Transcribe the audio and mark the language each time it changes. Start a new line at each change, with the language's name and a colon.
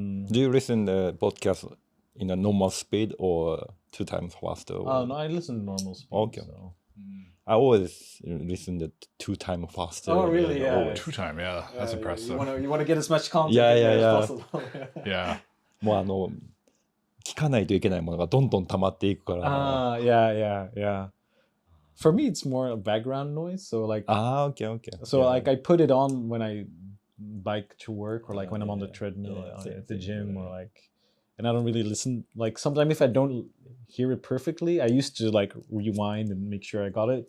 English: Do you listen to the podcast in a normal speed or 2 times faster? No, I listen to normal speed. Okay. So. I always listen to 2 times faster. Oh, really? Yeah. 2 times, yeah. That's impressive. You want to get as much content as possible. Yeah.
Japanese: もう聞かないといけないものがどんどん溜まっていくから。
English: Yeah. For me, it's more a background noise. So like. Okay. So like I put it on when I bike to work, or like when I'm on the treadmill at the gym, or like. And I don't really listen. Like sometimes if I don't hear it perfectly, I used to like rewind and make sure I got it.